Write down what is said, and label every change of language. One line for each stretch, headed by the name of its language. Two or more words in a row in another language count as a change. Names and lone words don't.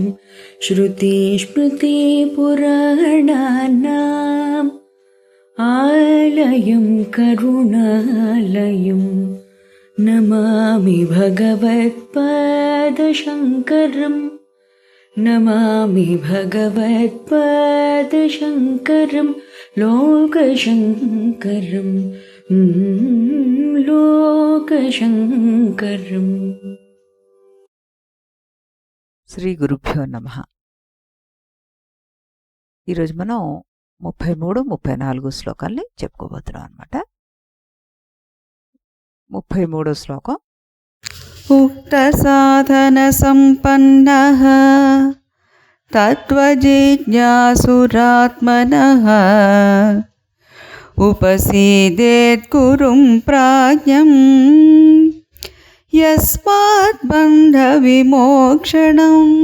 Sanskrit: श्रुतिस्मृतिपुराणानाम् आलयं करुणालयं नमामि भगवत्पादशङ्करं नमामि भगवत्पादशङ्करं लोकशङ्करं लोकशङ्करम्। శ్రీ గురుభ్యో నమః.
Telugu: ఈరోజు మనం 33-34 శ్లోకాల్ని చెప్పుకోబోతున్నాం అన్నమాట. 33 శ్లోకం.
Sanskrit: ఉక్త సాధన సంపన్నః తత్వజిజ్ఞాసురాత్మనః ఉపసీదేత్ గురుం ప్రాజ్ఞం యస్మాత్ బంధ విమోక్షణం.